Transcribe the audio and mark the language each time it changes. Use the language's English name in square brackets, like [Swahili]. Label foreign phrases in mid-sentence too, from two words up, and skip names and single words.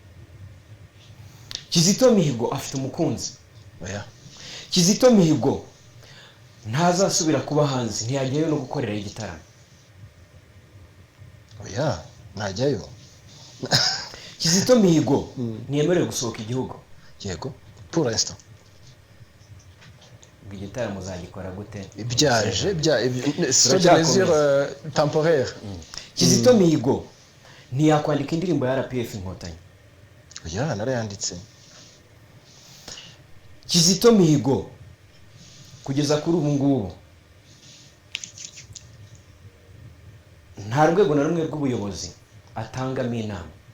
[Kinyarwanda] Kizito Mihigo afite umukunzi. Oya. Kizito Mihigo ntazasubira kuba hanze, ntiyajyayo no gukorera igitaramo. Oya, najyayo. Kizito Mihigo ntiyemerewe gusohoka igihugu. Yego. [French] Pour l'instant. [Kinyarwanda] Igitaramo uzagikora gute? [French] Byaje c'est des mesures temporaires. [Kinyarwanda] Kizito Mihigo ntiyakwandika indirimbo ya RPF Inkotanyi. Oya, narayanditse. Kizito Mihigo kugeza kuri ubu ngubu nta rwego na rumwe rw'ubuyobozi atangamo inama.